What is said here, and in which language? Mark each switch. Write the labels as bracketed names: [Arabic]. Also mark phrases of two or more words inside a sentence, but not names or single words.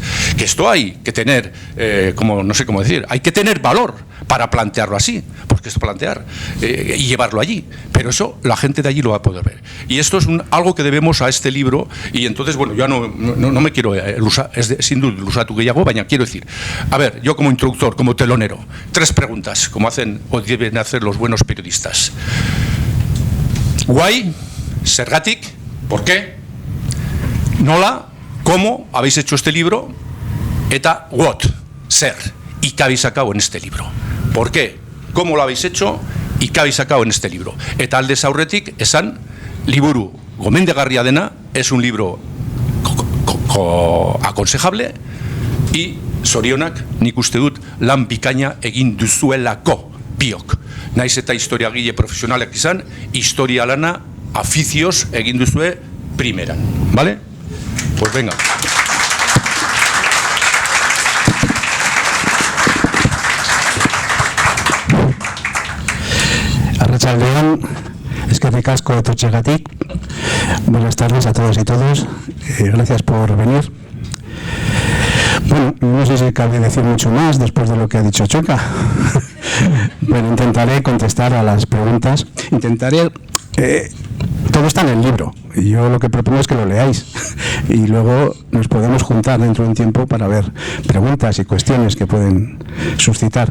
[Spanish] Que esto hay que tener, no sé cómo decir, hay que tener valor para plantearlo así, porque es plantear y llevarlo allí. Pero eso la gente de allí lo va a poder ver. Y esto es algo que debemos a este libro, y entonces, bueno, yo no me quiero sin duda [Basque] lusatu gehiago, baina [Spanish] quiero decir, a ver, yo como introductor, como telonero, 3 preguntas, como hacen o deben hacer los buenos periodistas. Why? Zergatik, ¿por qué? Nola, ¿cómo habéis hecho este libro? Eta, what, ser, y qué habéis sacado en este libro. ¿Por qué? ¿Cómo lo habéis hecho? ¿Y qué habéis sacado en este libro? [Basque] Eta aldez aurretik, esan, liburu gomendagarria dena, [Spanish] es un libro aconsejable, y [Basque] zorionak, nik uste dut, lan bikaina egin duzuelako biok. Naiz eta historiagile profesionalak izan, historia lana aficios egin duzue primeran, ¿vale? [Spanish] Pues venga. [Basque] Arratsaldeon, eskerrik asko etortzeagatik. [Spanish] Buenas tardes a todos y todos. Gracias por venir. Bueno, no sé si cabe decir mucho más después de lo que ha dicho Choca, pero intentaré contestar a las preguntas. Todo está en el libro, y yo lo que propongo es que lo leáis y luego nos podemos juntar dentro de un tiempo para ver preguntas y cuestiones que pueden suscitar.